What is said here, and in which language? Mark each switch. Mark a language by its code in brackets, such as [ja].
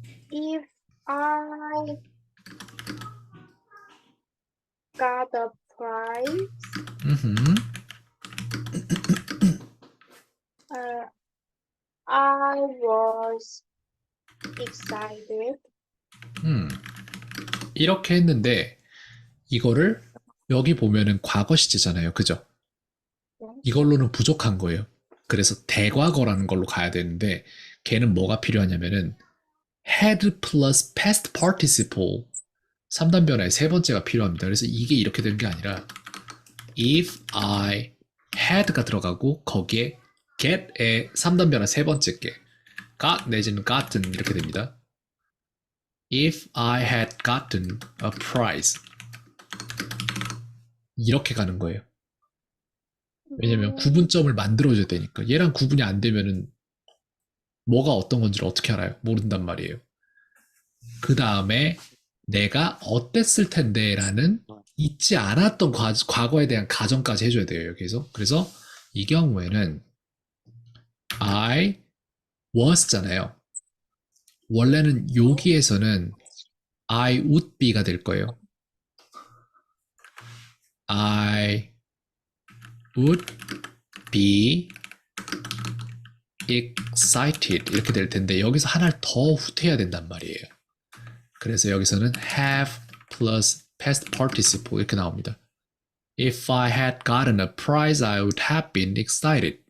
[en] If I got a prize, I was excited. [ko] 이렇게 했는데 이거를 여기 보면은 과거 시제잖아요. 그죠? 이걸로는 부족한 거예요. 그래서 대과거라는 걸로 가야 되는데 걔는 뭐가 필요하냐면은 [en] had plus past participle [ko] 3단 변화의 세 번째가 필요합니다. 그래서 이게 이렇게 되는 게 아니라 [en] if I had [ko] 가 들어가고 거기에 get의 3단 변화 세 번째 게 got 내지는 gotten 이렇게 됩니다. [en] If I had gotten a prize [ko] 이렇게 가는 거예요. 왜냐면 구분점을 만들어줘야 되니까 얘랑 구분이 안 되면은 뭐가 어떤 건지를 어떻게 알아요? 모른단 말이에요. 그 다음에 내가 어땠을 텐데 라는 잊지 않았던 과거에 대한 가정까지 해줘야 돼요. 여기서. 그래서 이 경우에는 [en] I was [ko] 잖아요. 원래는 여기에서는 [en] I would be [ko] 가 될 거예요. [en] I would be excited [ko] 이렇게 될 텐데 여기서 하나를 더 후퇴해야 된단 말이에요. 그래서 여기서는 [en] have plus past participle [ko] 이렇게 나옵니다. [en] If I had gotten a prize, I would have been excited.